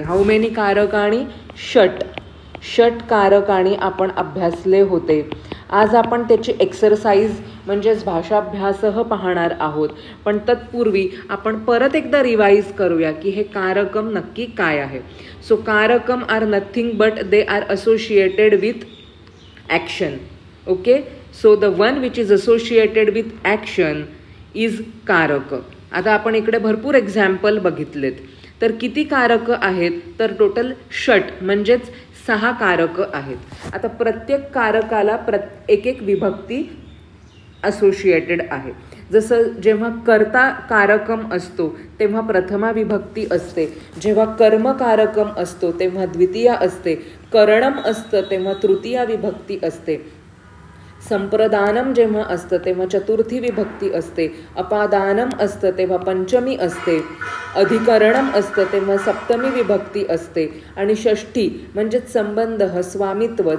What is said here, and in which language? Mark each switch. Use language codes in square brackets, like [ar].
[en] How many कारकाणी? [mr] षट कारकाणी आपण अभ्यासले होते. आज आपण त्याची एक्सरसाइज म्हणजेच भाषाभ्यासह पाहणार आहोत. पण तत्पूर्वी आपण परत एकदा रिवाइज करूया की हे कारकम नक्की काय आहे. [en] So कारकम are nothing but they are associated with action. Okay, so the one which is associated with action is कारक. [mr] आता आपण इकडे भरपूर एक्झाम्पल बघितलेत. तर किती कारक आहेत? तर टोटल षट म्हणजेच 6 कारक आहेत. आता प्रत्येक कारकाला एक एक विभक्ती असोसिएटेड आहे. जसं जेव्हा कर्ता कारकम असतो तेव्हा प्रथमा विभक्ती असते, जेव्हा कर्म कारकम असतो तेव्हा द्वितीया असते, करणम असतं तेव्हा तृतीया विभक्ती असते, संप्रदानम जेव्हा असतं तेव्हा चतुर्थी विभक्ती असते, अपादानम असतं तेव्हा पंचमी असते, अधिकरणम असतं तेव्हा सप्तमी विभक्ती असते आणि षष्ठी म्हणजेच संबंध स्वामित्व.